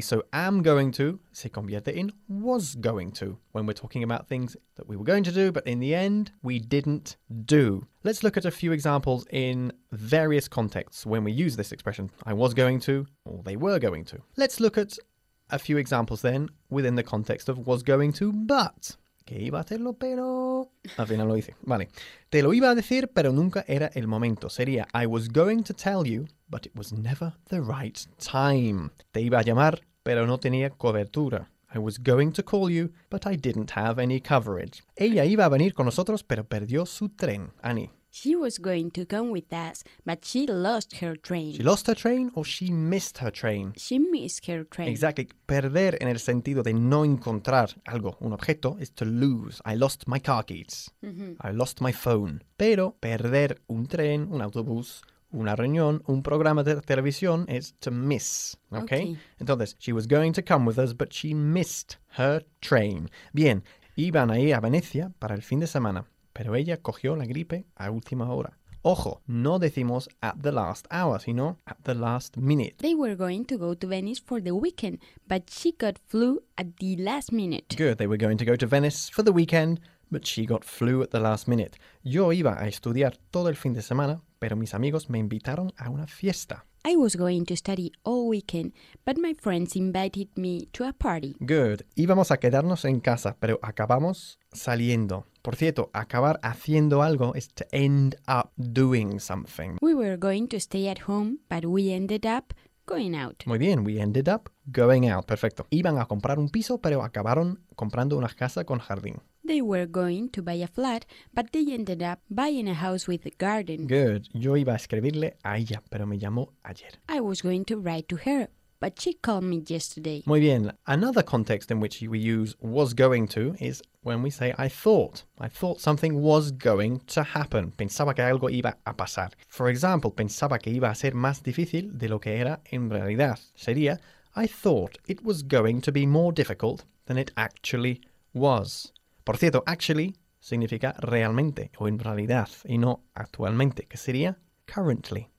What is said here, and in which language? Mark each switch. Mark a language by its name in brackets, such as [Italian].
[English] So am going to [Spanish] se convierte [English] in was going to when we're talking about things that we were going to do, but in the end, we didn't do. Let's look at a few examples in various contexts when we use this expression. I was going to, or they were going to. Let's look at a few examples then within the context of was going to, but. [Spanish] Que iba a hacerlo, pero... Al final lo hice. Vale. Te lo iba a decir, pero nunca era el momento. Sería, [English] I was going to tell you, but it was never the right time. [Spanish] Te iba a llamar, pero no tenía cobertura. [English] I was going to call you, but I didn't have any coverage. [Spanish] Ella iba a venir con nosotros, pero perdió su tren. Annie. [English] She was going to come with us, but she lost her train. She lost her train or she missed her train? She missed her train. Exactly. [Spanish] Perder en el sentido de no encontrar algo, un objeto, [English] is to lose. I lost my car keys. Mm-hmm. I lost my phone. [Spanish] Pero perder un tren, un autobús, una reunión, un programa de televisión [English] is to miss. Okay? [Spanish] Entonces, [English] she was going to come with us, but she missed her train. [Spanish] Bien, iban a ir a Venecia para el fin de semana. Pero ella cogió la gripe a última hora. Ojo, no decimos [English] at the last hour, [Spanish] sino [English] at the last minute. They were going to go to Venice for the weekend, but she got flu at the last minute. Good, they were going to go to Venice for the weekend, but she got flu at the last minute. [Spanish] Yo iba a estudiar todo el fin de semana, pero mis amigos me invitaron a una fiesta. [English] I was going to study all weekend, but my friends invited me to a party. Good. [Spanish] Íbamos a quedarnos en casa, pero acabamos saliendo. Por cierto, acabar haciendo algo [English] is to end up doing something. We were going to stay at home, but we ended up going out. [Spanish] Muy bien, [English] we ended up going out. [Spanish] Perfecto. Iban a comprar un piso, pero acabaron comprando una casa con jardín. [English] They were going to buy a flat, but they ended up buying a house with a garden. Good. [Spanish] Yo iba a escribirle a ella, pero me llamó ayer. [English] I was going to write to her, but she called me yesterday. [Spanish] Muy bien. [English] Another context in which we use was going to is when we say I thought something was going to happen. [Spanish] Pensaba que algo iba a pasar. [English] For example, [Spanish] pensaba que iba a ser más difícil de lo que era en realidad. Sería, [English] I thought it was going to be more difficult than it actually was. [Spanish] Por cierto, actually significa realmente o en realidad y no actualmente, que sería currently.